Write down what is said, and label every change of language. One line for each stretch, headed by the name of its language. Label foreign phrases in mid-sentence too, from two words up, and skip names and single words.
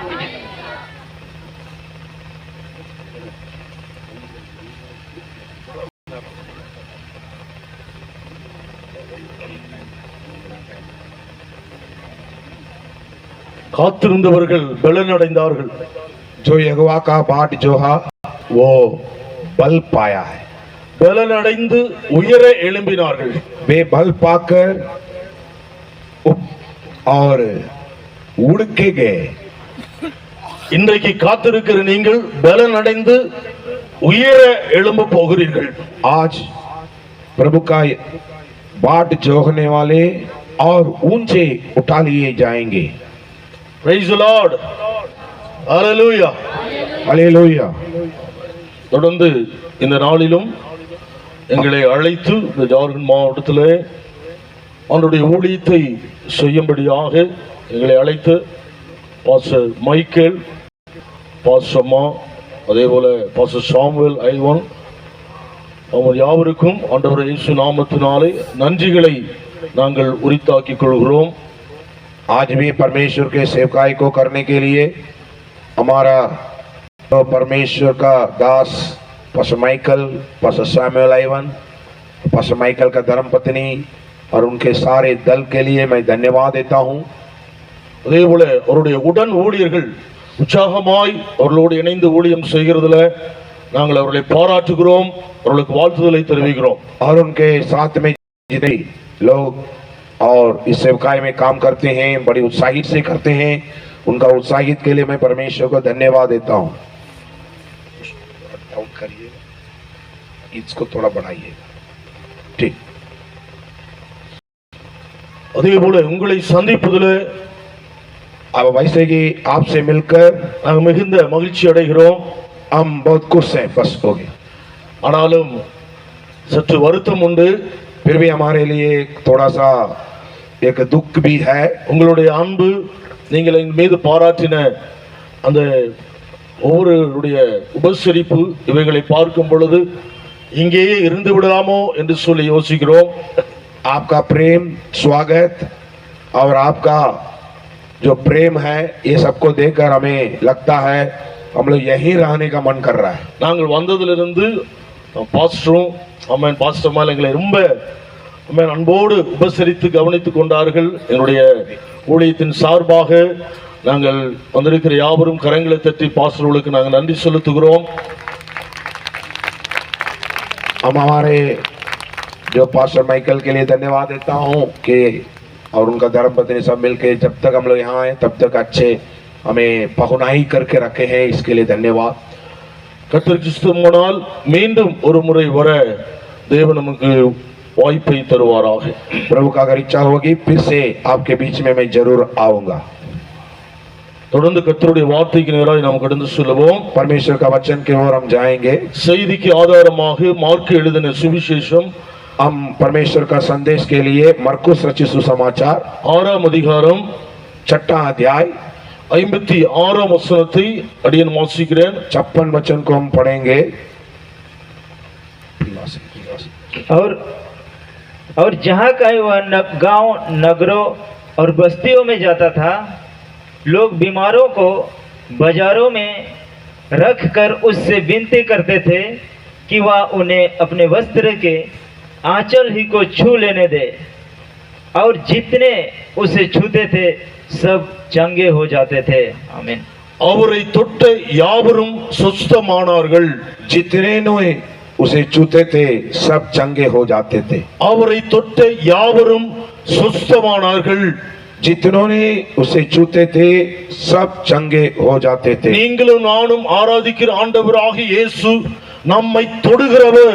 Tamil: காத்திருந்தவர்கள் பலனடைந்தார்கள்.
Hindi: जो यहोवा का बाट जोहा वो बल पाया है।
Tamil: பலனடைந்து உயர எழும்பினார்கள்.
Hindi: वे बल पाकर और उड़ के गए।
Tamil: இன்றைக்கு காத்திருக்கிற நீங்கள் பலன் அடைந்து உயர எழும்ப போகிறீர்கள்.
Hindi: आज प्रभु का बाट जोहने वाले और ऊंचे उठा लिए जाएंगे।
English: Praise the Lord. Hallelujah.
Hindi: हालेलुया।
Tamil: தொடர்ந்து இந்த நாளிலும் எங்களை அழைத்து இந்த ஜார்க்கண்ட் மாவட்டத்திலே அவருடைய ஊழியத்தை செய்யும்படியாக எங்களை அழைத்து பாஸ்டர் மைக்கேல், பாஸ்டர் அம்மா, அதே போல பாஸ்டர் சாமுவேல் ஐவன் அவங்க யாவருக்கும் ஆண்டவர் இயேசு நாமத்தினாலே நன்றிகளை நாங்கள் உரித்தாக்கிக் கொள்கிறோம்.
Hindi: आज भी परमेश्वर के सेवकाई को करने के लिए हमारा तो परमेश्वर का दास पास्टर माइकल, पास्टर सैमुअल आइवन, पास्टर माइकल का धर्मपत्नी और उनके सारे दल के लिए मैं धन्यवाद देता हूं।
Tamil: அதே போல அவருடைய உடன் ஊழியர்கள் உற்சாகமாய் அவர்களோடு இணைந்து ஊழியம் செய்கிறதுல நாங்கள் அவர்களை பாராட்டுகிறோம், அவர்களுக்கு வாழ்த்துதலை தெரிவிக்கிறோம்.
Hindi: और उनके साथ में जितने लोग और इस सेवकाई में काम करते हैं बड़ी उत्साहित से करते हैं, उनका उत्साहित के लिए मैं परमेश्वर को धन्यवाद देता हूं। डाउन करिए, इसको थोड़ा बढ़ाइएगा। ठीक।
Tamil: அதே போல உங்களை சந்திப்பதில்
Hindi: अब वैसे कि आपसे मिलकर
Tamil: நாங்கள் மிகுந்த மகிழ்ச்சி அடைகிறோம்.
Hindi: हम बहुत खुश हैं, बस हो गया।
Tamil: ஆனாலும் சற்று வருத்தம் உண்டு.
Hindi: फिर भी हमारे लिए थोड़ा सा एक दुख भी है।
Tamil: உங்களுடைய அன்பு, நீங்கள் என் மீது பாராட்டின அந்த ஒவ்வொருடைய உபசரிப்பு இவைகளை பார்க்கும் பொழுது இங்கேயே இருந்து விடலாமோ என்று சொல்லி யோசிக்கிறோம்.
Hindi: आपका प्रेम, स्वागत और आपका जो प्रेम है ये सबको देखकर हमें लगता है हम लोग यहीं रहने का मन कर रहा है।
Tamil: நாங்கள் வந்ததிலிருந்து பாஸ்டரும் அம்மன் பாஸ்டர் மேல எங்களை ரொம்ப அம்மன் அன்போடு உபசரித்து கவனித்துக் கொண்டார்கள். என்னுடைய ஊழியத்தின் சார்பாக நாங்கள் வந்திருக்கிற யாவரும் கரங்களை தட்டி பாஸ்டர்களுக்கு நாங்கள் நன்றி செலுத்துகிறோம்.
Hindi: हम हमारे जो पास्टर माइकल के लिए धन्यवाद देता हूँ कि और उनका धर्मपत्नी सब मिलके जब तक हम लोग यहाँ आए तब तक अच्छे हमें पहुनाई करके रखे हैं, इसके लिए धन्यवाद।
Tamil: கர்த்தருக்கு சித்தமானால் மீண்டும் ஒரு முறை வர தேவன் நமக்கு வாய்ப்பை தருவாராக.
Hindi: प्रभु का अगर इच्छा होगी फिर से आपके बीच में मैं जरूर आऊंगा।
Tamil: தொடர்ந்து கர்த்தருடைய வார்த்தைக்கு நேராக நாம் கடந்து செல்வோம்.
Hindi: परमेश्वर का वचन की ओर हम जाएंगे।
Tamil: செய்திக்கு ஆதாரமாக மார்க்கு எழுதின சுவிசேஷம்
Hindi: हम परमेश्वर का संदेश के लिए मरकुस रचित सुसमाचार
Tamil: 6ஆம் அதிகாரம்
Hindi: 6वां अध्याय
Tamil: 56ஆம் வசனத்தை அடியேன் வாசிக்கிறேன்.
Hindi: 56 वचन को हम पढ़ेंगे। और जहाँ का वह गांव, नगरों और बस्तियों में जाता था, लोग बीमारों को बाजारों में रख कर उससे विनती करते थे कि वह उन्हें अपने वस्त्र के आंचल ही को छू लेने दे, और जितने उसे छूते थे सब चंगे हो जाते थे। आमीन।
Tamil: அவரை தொட்ட யாவரும் சுத்தமானார்கள்.
Hindi: जितने ने उसे छूते थे सब चंगे हो जाते थे।
Tamil: அவரை தொட்ட யாவரும் சுத்தமானார்கள்.
Hindi: जितनों ने उसे छूते थे सब चंगे हो जाते थे।
Tamil: நீங்களும் நானும் ஆராதிக்கிற ஆண்டவராகிய இயேசு நம்மை தொடுகிறவர்.